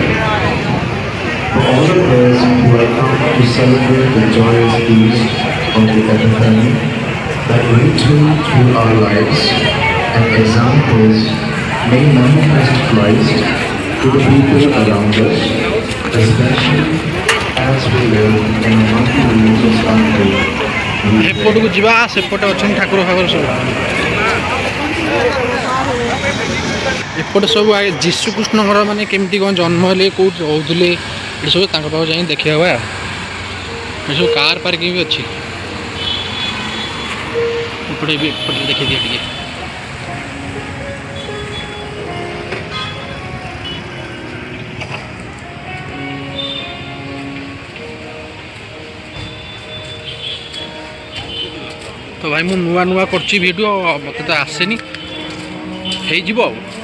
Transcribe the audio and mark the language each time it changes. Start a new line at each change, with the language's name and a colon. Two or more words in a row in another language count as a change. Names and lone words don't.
English: For all of those who have come to celebrate the joyous feast of the Epiphany, that we too, through our lives and examples, may manifest Christ to the people around us, especially as we live in a multi-religious country. We pray.
Odia: ଏପଟକୁ ଯିବା ସେପଟେ ଅଛନ୍ତି ଠାକୁର ଫାକୁର ସବୁ ଏପଟେ ସବୁ ଯୀଶୁକୃଷ୍ଣଙ୍କର ମାନେ କେମିତି କ'ଣ ଜନ୍ମ ହେଲେ କେଉଁଠି ରହୁଥିଲେ ଏସବୁ ତାଙ୍କ ପାଖକୁ ଯାଇ ଦେଖିବା ହୁଏ ଆଉ ଏସବୁ
English: car parking
Odia: ବି ଅଛି ଏପଟେ ବି ଏପଟେ ଦେଖିଦିଏ ଟିକେ ତ ଭାଇ ମୁଁ ନୂଆ ନୂଆ କରୁଛି ଭିଡ଼ିଓ ମୋତେ ତ ଆସେନି ହେଇଯିବ ଆଉ